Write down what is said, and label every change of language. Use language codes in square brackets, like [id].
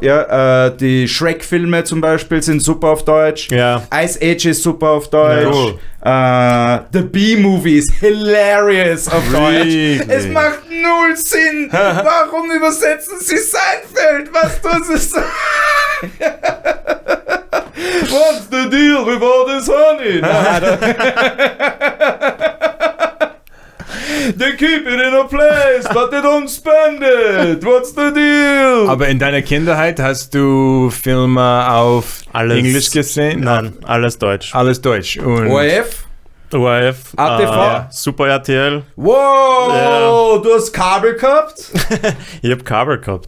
[de] Ja, die Shrek-Filme zum Beispiel sind super auf Deutsch. Ja. Ice Age ist super auf Deutsch. The B-Movie ist hilarious auf Deutsch. Es macht null Sinn. Warum übersetzen sie Seinfeld? Was tun sie? [en] What's the deal with all this honey? They keep it in a place, but they don't spend it. What's the deal? [de] Aber in deiner Kindheit hast du Filme auf Englisch gesehen? Nein, alles Deutsch. Alles Deutsch. Und ORF? ATV? Super RTL. Wow, du hast Kabel gehabt? Ich habe Kabel gehabt.